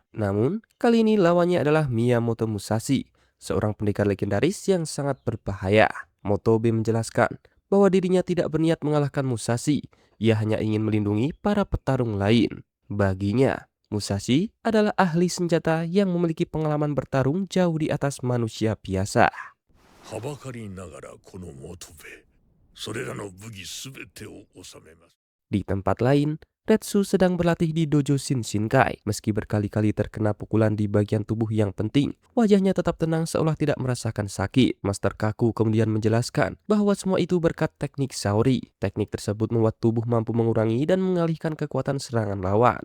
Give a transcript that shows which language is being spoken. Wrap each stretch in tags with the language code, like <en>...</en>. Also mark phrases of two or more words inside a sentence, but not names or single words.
<id>Namun, kali ini lawannya adalah Miyamoto Musashi, seorang pendekar legendaris yang sangat berbahaya. Motobe menjelaskan bahwa dirinya tidak berniat mengalahkan Musashi. Ia hanya ingin melindungi para petarung lain. Baginya, Musashi adalah ahli senjata yang memiliki pengalaman bertarung jauh di atas manusia biasa.</id> <ja>はばかりながらこの元部それらの武器すべてを収めます。</ja> <id>Di tempat lain, Retsu sedang berlatih di dojo Shinshinkai. Meski berkali-kali terkena pukulan di bagian tubuh yang penting, wajahnya tetap tenang seolah tidak merasakan sakit. Master Kaku kemudian menjelaskan bahwa semua itu berkat teknik Saori. Teknik tersebut membuat tubuh mampu mengurangi dan mengalihkan kekuatan serangan lawan.</id>